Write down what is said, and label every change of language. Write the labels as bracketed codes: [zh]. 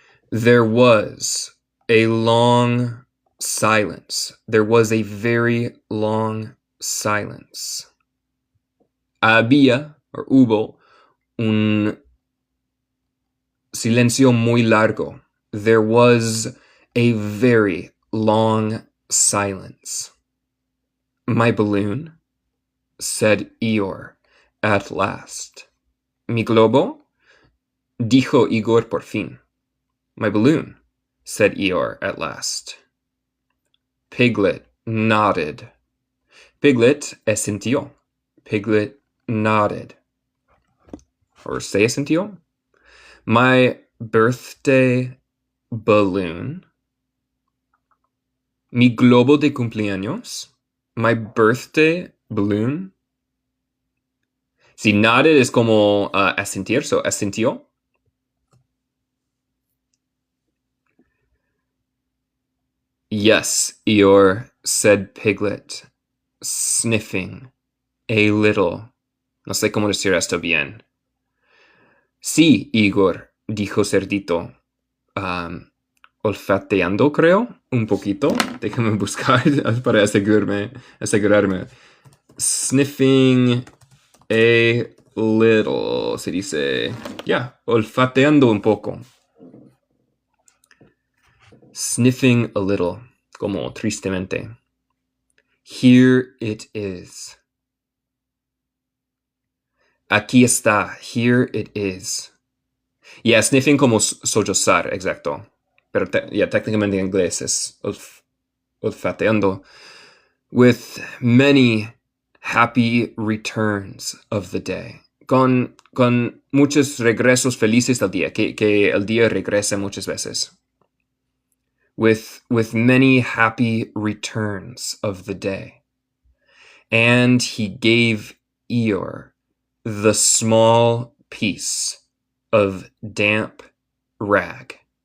[en] There was a long silence. There was a very long silence. [es] Había, or hubo, un silencio muy largo. [en] There was a very long silence. My balloon, said Eeyore, at last. [es] Mi globo, dijo Igor por fin. [en] My balloon, said Eeyore at last. Piglet nodded. Piglet [es] asintió. [en] Piglet nodded. Or [es] se asintió. [en] My birthday balloon. [es] Mi globo de cumpleaños. [en] My birthday balloon. [es] Si nodded es como asentir, so asintió. [en] Yes, Eeyore, said Piglet, sniffing a little. [es] No sé cómo decir esto bien. Sí, Igor, dijo Cerdito, olfateando, creo, un poquito. Déjame buscar para asegurarme. [en] Sniffing a little, [es] se dice, olfateando un poco. [en] Sniffing a little, [es] como tristemente. [en] Here it is. [es] Aquí está. [en] Here it is. Yeah, sniffing [es] como sollozar, exacto. Pero técnicamente en inglés es olfateando. [en] With many happy returns of the day. [es] Con muchos regresos felices del día. Que el día regrese muchas veces. [en] With many happy returns of the day. And he gave Eeyore the small piece of damp rag.